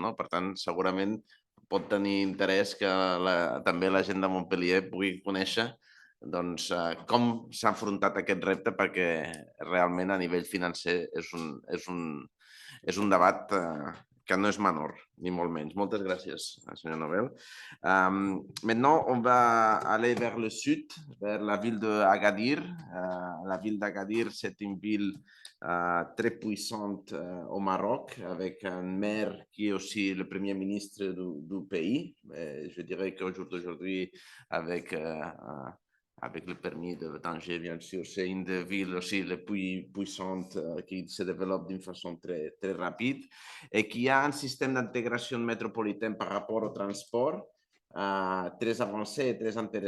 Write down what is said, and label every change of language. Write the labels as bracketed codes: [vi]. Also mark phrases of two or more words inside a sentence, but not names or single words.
[ca] Per tant, segurament pot tenir interès que també la gent de Montpellier pugui conèixer com s'ha afrontat aquest repte, perquè realment a nivell financer és un debat que no és menor, ni molt menys. Moltes gràcies, senyor Nobel. [fr] Maintenant, on va aller vers le sud, vers la ville d'Agadir. La ville d'Agadir, c'est une ville très puissante au Maroc, avec un maire qui est aussi le premier ministre du pays. Je dirais qu'aujourd'hui, avec le permis de danger, bien sûr, c'est une des villes aussi les plus puissantes qui se développe d'une façon très, très rapide et qui a un système d'intégration métropolitaine par rapport au transport très avancé et très intéressant.